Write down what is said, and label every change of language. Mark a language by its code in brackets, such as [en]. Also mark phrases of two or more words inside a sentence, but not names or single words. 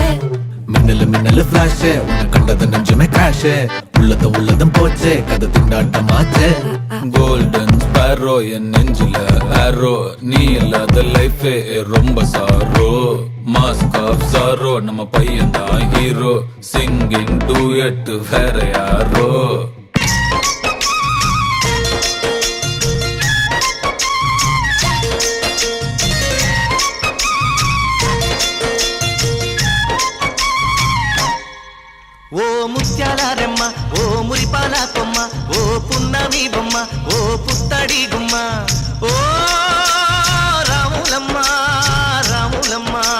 [ta] மின்னலு ஃபிளாஷ் உன்னை கண்டது நெஞ்சுமே கிராஷ் உள்ளதும் போச்சே கதை திண்டாட்டமாச்சே [en] golden sparrow [ta] என் நெஞ்சில ஆரோ நீ இல்லாத லைஃபே ரொம்ப சாரோ [en] mask of sorrow [ta] நம்ம பையன் தான் ஹீரோ [en] singing duet [ta] வேற யாரோ [te] ఓ ముత్యాల రెమ్మ ఓ మురిపాల కొమ్మ ఓ పున్నమి బొమ్మ ఓ పుత్తడి గుమ్మ ఓ రాములమ్మ రాములమ్మ